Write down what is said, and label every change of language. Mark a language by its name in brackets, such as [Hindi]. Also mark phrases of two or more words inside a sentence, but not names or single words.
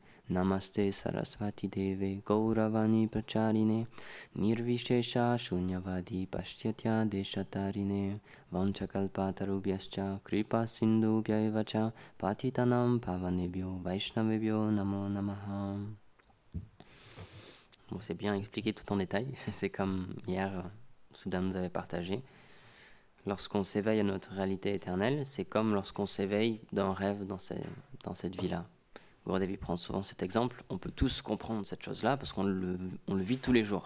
[Sanskrit] नमस्ते सरस्वती देवे गौरवाणी प्रचारिणे निर्विशेष शून्यवादि पाश्चात्य देशतारिणे वाञ्छाकल्पतरुभ्यश्च कृपा सिन्धुभ्यएवच पतितानां पावनेभ्यो वैष्णवेभ्यो नमो नमः. [French] Bon, c'est bien expliqué tout en détail. C'est comme hier, Soudan nous avait partagé. Lorsqu'on s'éveille à notre réalité éternelle, c'est comme lorsqu'on s'éveille d'un rêve dans cette vie-là. Gurudev prend souvent cet exemple. On peut tous comprendre cette chose-là parce qu'on le vit tous les jours.